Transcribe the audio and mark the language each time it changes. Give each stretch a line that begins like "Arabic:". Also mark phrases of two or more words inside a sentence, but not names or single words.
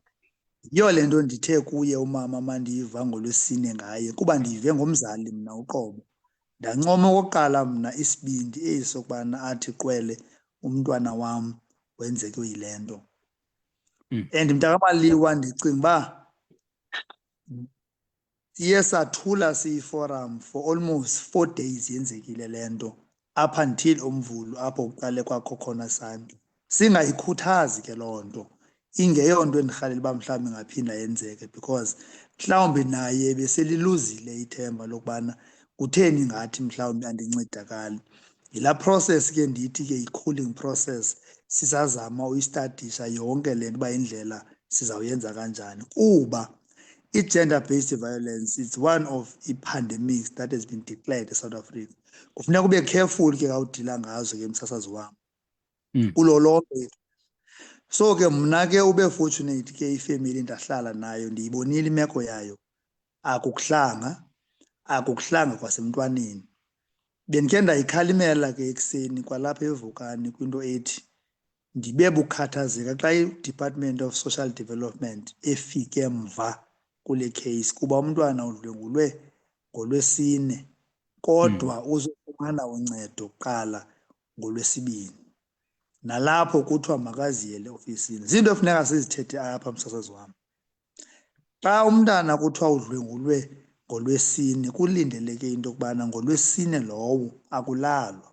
Xhosa: Yiyo le nto ndithe kuye umama mandiyiva ngoLwesine ngaye, kuba ndiyive ngomzali mna uqobo. Ndancoma okokuqala mna isibindi esi sokubana athi qwele umntwana wam wenzeke yile nto. And mntakamaliwa ndicinga uba siye sathula siyi-forum
English: for almost 4 days
Xhosa: yenzekile le nto,
English: up until
Xhosa: uMvulo apho kuqale kwakho khona sandla. Singayikhuthazi ke loo nto, ingeyonto endirhalela uba mhlawumbi ingaphinda yenzeke, because mhlawumbi naye beseliluzile ithemba lokubana kutheni ngathi mhlawumbi andincedakali. Yilaa process ke ndithi ke yi-
English: cooling process,
Xhosa: sisazama uyistadisha yonke le nto uba indlela sizawuyenza kanjani, kuba i-
English: gender-based violence is one of
Xhosa: i-
English: pandemics that has been declared
Xhosa: eSouth Africa. Kufuneka ube careful ke kawudila ngazo ke msasazi wam kulo lonke. So ke mna ke ube fortunate ke ifemeli ndahlala nayo ndiyibonile imeko yayo, akukuhlanga kwasemntwaneni. Bendikhe ndayikhalimela ke ekuseni kwalapha evukani kwinto ethi ndibe bukhathazeka xa i-Department of Social Development efike mva kule case, kuba umntwana udlwengulwe ngoLwesine kodwa uzofumana uncedo kuqala ngoLwesibini. Nalapho kuthiwa makaziyele ofisini. Zinto efuneka sizithethe apha msasazi wam. Xa umntana kuthiwa udlwengulwe ngoLwesine, kulindeleke into yokubana ngoLwesine lowo akulalwa.